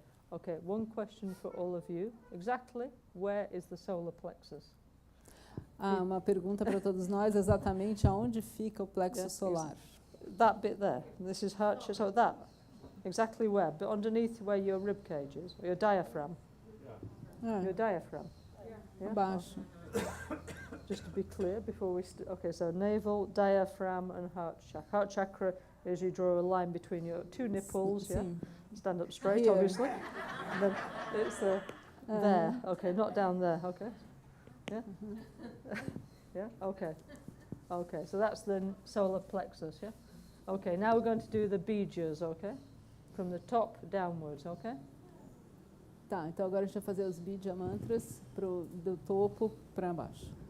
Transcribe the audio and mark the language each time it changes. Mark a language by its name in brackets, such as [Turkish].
[English] Okay, one question for all of you. Exactly where is the solar plexus? [Portuguese] Uma pergunta para todos nós, exatamente aonde fica o plexo solar? [English] That bit there. This is heart, so that. Exactly where? But underneath where your rib cage is, or your diaphragm. Your diaphragm. Yeah? [Portuguese] Abaixo. [English] Just to be clear before we okay, so navel, diaphragm and heart chakra. Heart chakra is you draw a line between your 2 nipples, yeah? Stand up straight, Here. obviously. And then it's there. Okay, not down there, okay? Yeah? Yeah? Okay. Okay, so that's the solar plexus, yeah? Okay, now we're going to do the bijas, okay? From the top downwards, okay? [Portuguese] Tá, então agora a gente vai fazer os bija mantras do topo para baixo.